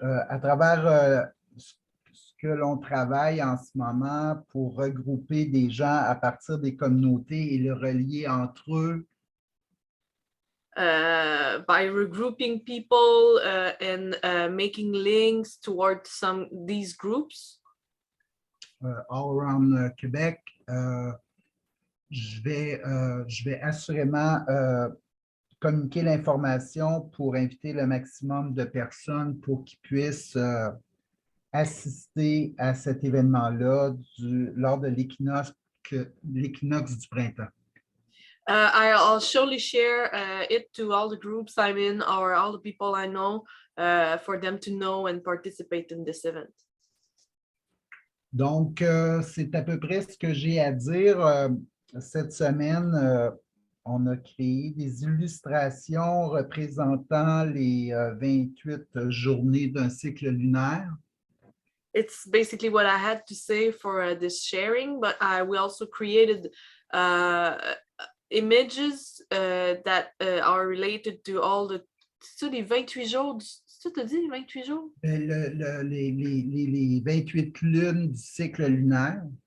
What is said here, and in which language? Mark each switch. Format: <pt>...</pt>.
<fr>À travers ce que l'on travaille en ce moment pour regrouper des gens à partir des communautés et les relier entre eux.</fr> <en>By regrouping people and making links towards these groups. All around Québec.</en> <fr>Je vais assurément communiquer l'information pour inviter le maximum de personnes pour qu'ils puissent assister à cet événement-là lors de l'équinoxe du printemps.</fr> <en>I'll surely share it to all the groups I'm in or all the people I know for them to know and participate in this event.</en> <fr>Donc, c'est à peu près ce que j'ai à dire. Cette semaine, on a créé des illustrations représentant les 28 journées d'un cycle lunaire.</fr> <en>It's basically what I had to say for this sharing, but we also created images that are related to all the 28 jours.</en> <fr>Tu te dis 28 jours? Les 28 lunes du cycle lunaire.</fr>